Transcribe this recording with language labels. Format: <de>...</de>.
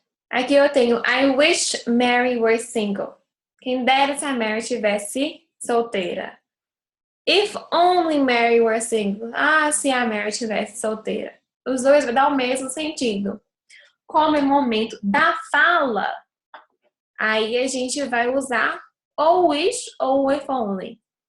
<en>Aqui eu tenho I wish Mary were single.</en> <pt>Quem dera se a Mary estivesse solteira.</pt> <en>If only Mary were single.</en> <pt>Ah, se a Mary estivesse solteira. Os dois vai dar o mesmo sentido. Como é o momento da fala, aí a gente vai usar ou wish ou if only.</pt>